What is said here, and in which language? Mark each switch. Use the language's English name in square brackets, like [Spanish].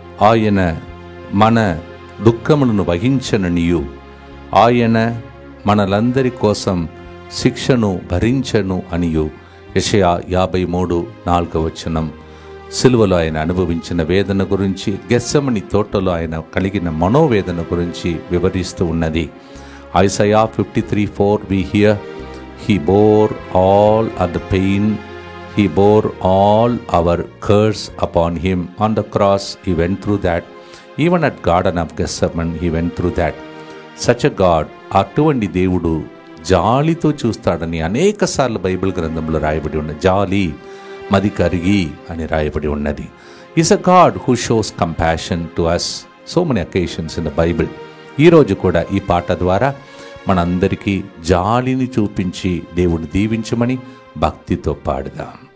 [Telugu] ఆయన మన దుఃఖములను వహించననియు, ఆయన మనలందరి కోసం శిక్షను భరించను అనియు. యెషయా 53:4 సిలువలో ఆయన అనుభవించిన వేదన గురించి, గెత్సెమని తోటలో ఆయన కలిగిన మనోవేదన గురించి వివరిస్తూ ఉన్నది. [English] Isaiah 53:4 we hear, he bore all our pain, he bore all our curse upon him. On the cross he went through that. Even at Garden of Gethsemane he went through that. Such a God, [Telugu] అటువంటి దేవుడు జాలితో చూస్తాడని అనేక సార్లు Bible గ్రంథంలో రాయబడి ఉన్నది. జాలి, మది కరిగి అని రాయబడి ఉన్నది. [English] Is a God who shows compassion to us so many occasions in the Bible. [Telugu] ఈరోజు కూడా ఈ పాట ద్వారా మనందరికీ జాలిని చూపించి దేవుడు దీవించమని భక్తితో పాడుదాం.